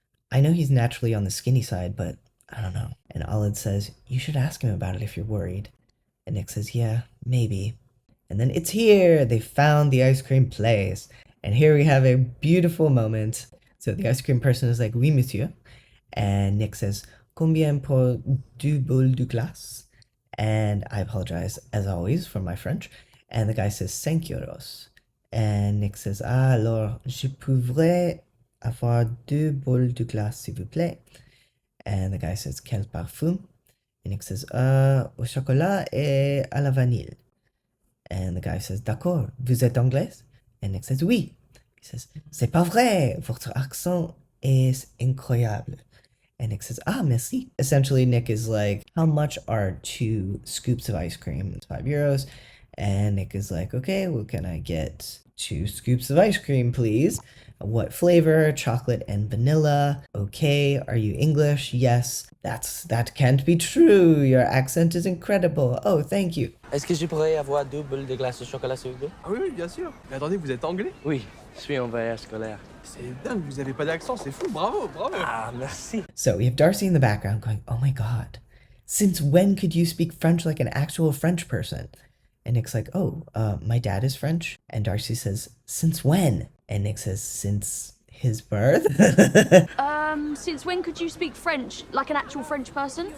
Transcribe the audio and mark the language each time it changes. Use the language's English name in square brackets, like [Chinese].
[English] I know he's naturally on the skinny side, but I don't know. And Aled says, you should ask him about it if you're worried. And Nick says, yeah, maybe. And then it's here. They found the ice cream place. And here we have a beautiful moment. So the ice cream person is like, [French] oui, monsieur. [English] And Nick says, [French] combien pour deux boules de glace? And I apologize, as always, for my French. And the guy says, 5 euros. [English] And Nick says, [French] ah, alors, je pourrais avoir 2 boules de glace, s'il vous plaît. [English] And the guy says, [French] quel parfum? [English] And Nick says, [French] au chocolat et à la vanille. [English] And the guy says, [French] d'accord, vous êtes anglaise? [English] And Nick says, oui. He says, [French] c'est pas vrai, votre accent est incroyable. [English] And Nick says, [French] ah, merci. [English] Essentially, Nick is like, how much are 2 scoops of ice cream? It's 5 euros. And Nick is like, okay, well, can I get 2 scoops of ice cream, please? What flavor? Chocolate and vanilla. Okay, are you English? Yes. That can't be true. Your accent is incredible. Oh, thank you. [French] Est-ce que je pourrais avoir 2 bulles de glace au chocolat, s'il vous plaît? Ah oui, bien sûr. Mais attendez, vous êtes anglais? Oui, je suis en voyage scolaire. C'est dingue, vous avez pas d'accent, c'est fou, bravo, bravo. Ah, merci. [English] So we have Darcy in the background going, oh my god, since when could you speak French like an actual French person? And Nick's like, oh, my dad is French. And Darcy says, since when? And Nick says, since his birth? Since when could you speak French like an actual French person?